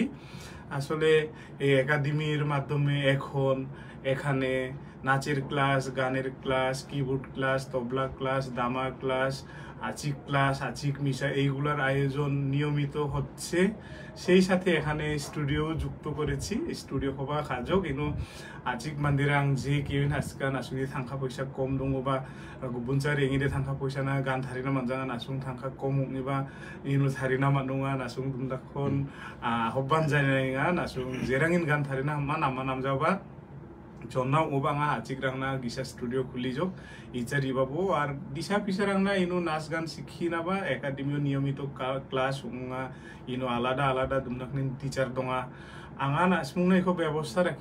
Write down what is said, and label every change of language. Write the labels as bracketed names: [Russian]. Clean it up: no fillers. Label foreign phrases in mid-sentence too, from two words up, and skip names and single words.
[Bangla] আসলে এই একাডেমির মাধ্যমে এখন এখানে নাচের ক্লাস, গানের ক্লাস, কিবোর্ড ক্লাস, তবলা ক্লাস, দামা ক্লাস, আচিক মিশা, এইগুলার আয়োজন নিয়মিত হচ্ছে। সেই সাথে এখানে স্টুডিও যুক্ত করেছি, [Garo] স্টুডিও হবা কাজক ইনো আচিক মান্দিরাং যে কেউন হাসকা নাসুংনি থাঙ্কা পয়সা কম দङ বা गुबुन रेङिदे थांखा फैसाना गान थारिना मानजाङा नासुं थांखा कम निबा इनु थारिना मानुङा नासुं दुमदाखन हब्बान जायनाङा नासुं जेराङिन गान थारिना मा नामजाबा जन्ना ओबाङा आचिकरांना गिसा स्टुडियो खुलिजोक इचारिबाबो आर दिशा पिसारांना इनु नाच गान शिखिनाबा एकाडेमियाव [Bangla] নিয়মিত ক্লাস [Garo] उङा इनु आलादा दुमदाखनि टीचार दङा आङा नासुंना इखौ व्यवस्था राखि